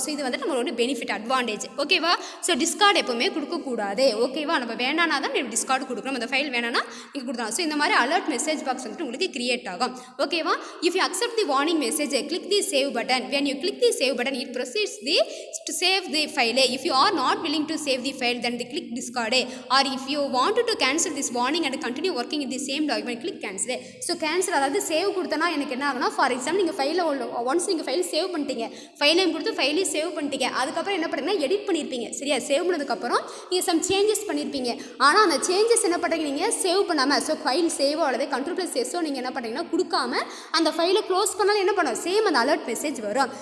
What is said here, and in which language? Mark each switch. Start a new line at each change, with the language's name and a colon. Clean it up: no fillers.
Tamil: So இது வந்து நம்மளோட பெனிஃபிட், அட்வான்டேஜ். ஓகேவா? ஸோ டிஸ்கார்டு எப்பவுமே கொடுக்கக்கூடாது. ஓகேவா? நம்ம வேணானா தான் நம்ம டிஸ்கார்டு கொடுக்கணும். அந்த ஃபைல் வேணானா நீங்கள் கொடுக்கலாம். ஸோ இந்த மாதிரி அலர்ட் மெசேஜ் பாக்ஸ் வந்துட்டு உங்களுக்கு கிரியேட் ஆகும். ஓகேவா?
English: If you accept the warning message click the save button. when you click the save button it proceeds to save the file. if you are not willing to save the file then click discard. or if you wanted to cancel this warning and continue working in the same document click cancel.
Tamil: So cancel, அதாவது save கொடுத்தனா எனக்கு என்ன ஆகுனா, for example நீங்கள் ஃபைலில் once நீங்கள் file save பண்ணிட்டீங்க, file name கொடுத்து ஃபைலையும் சேவ் பண்ணிட்டீங்க, அதுக்கப்புறம் என்ன பண்ணுறீங்கன்னா எடிட் பண்ணியிருப்பீங்க. சரியா? சேவ் பண்ணதுக்கப்புறம் நீங்கள் சம் சேஞ்சஸ் பண்ணியிருப்பீங்க. ஆனால் அந்த சேஞ்சஸ் என்ன பண்ணுறீங்க, நீங்கள் சேவ் பண்ணாமல், ஸோ ஃபைல் சேவோ அல்லது கண்ட்ரோல் ப்ளஸ் எஸ்ஸோ நீங்கள் என்ன பண்ணுறீங்கன்னா கொடுக்காம அந்த ஃபைலை க்ளோஸ் பண்ணாலும் என்ன பண்ணும், சேம் அந்த அலர்ட் மெசேஜ் வரும்.